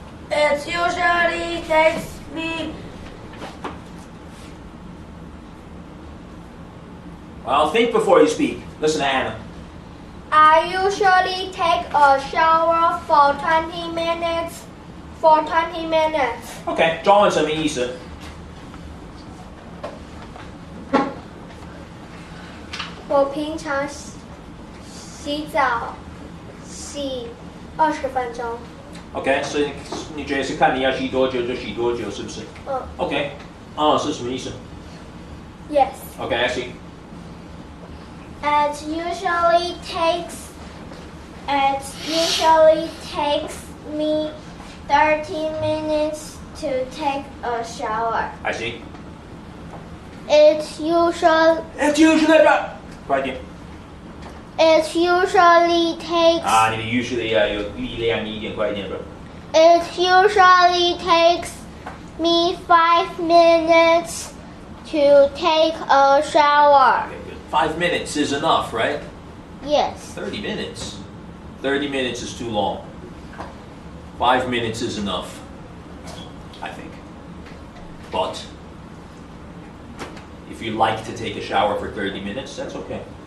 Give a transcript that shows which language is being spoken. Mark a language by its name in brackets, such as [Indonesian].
[English] It usually takes me Well, think before you speak. Listen to Anna. I usually take a shower for 20 minutes. For 20 minutes. [Chinese] Okay, 中文什么意思？我平常洗澡洗20分钟。 OK，所以你觉得是看你要洗多久就洗多久，是不是？OK，是什么意思 [English] Yes. ？OK，I see. It usually takes me 30 minutes to take a shower. I see. It usually It's usually right. 快点 takes 啊！ [Chinese] 你的 usually 要有力量一点，快一点吧。 [English] It usually takes me 5 minutes to take a shower. Okay, good. 5 minutes is enough, right? Yes. 30 minutes. 30 minutes is too long. 5 minutes is enough, I think. But if you like to take a shower for 30 minutes, that's okay.